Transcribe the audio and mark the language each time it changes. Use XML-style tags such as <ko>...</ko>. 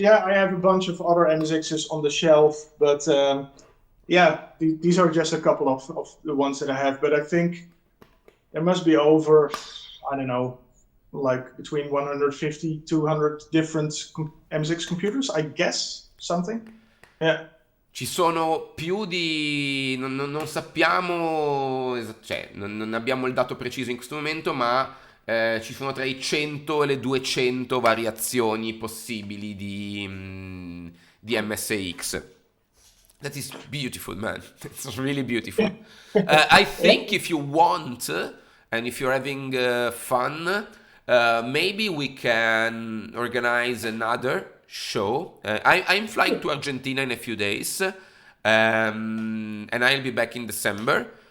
<en>Yeah, I have a bunch of other MSXs on the shelf, but yeah, these are just a couple of the ones that I have. But I think there must be over, I don't know, like between 150, 200 different MSX computers, I guess, something. Yeah.</en> <it>Ci sono più di... non sappiamo, cioè non abbiamo il dato preciso in questo momento, ma ci sono tra i 100 e le 200 variazioni possibili di MSX.</it> <en>That is beautiful, man. It's really beautiful. I think if you want, and if you're having fun, maybe we can organize another show. I'm flying to Argentina in a few days, and I'll be back in December.</en>